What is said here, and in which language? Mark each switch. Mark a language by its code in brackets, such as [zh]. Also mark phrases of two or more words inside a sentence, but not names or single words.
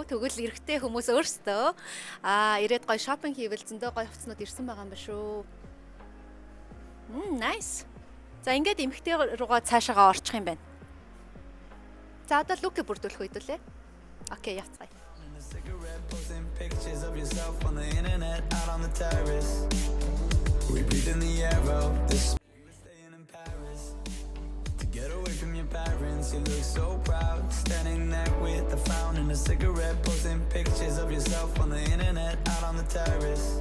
[mn] Тэгвэл эрэгтэй хүмүүс өөрсдөө ирээд гоё шопинг хийвэл зөндөө гоё хувцснууд ирсэн байгаа юм ба шүү. Nice. За ингээд эмэгтэй руугаа цаашаага орчих юм байна. За одоо лук бүрдүүлэх үедүүлээ. Окей, явцгаая. [en] Get away from your parents, you look so proud, standing there with a frown and a cigarette, posting pictures of yourself on the internet, out on the terrace.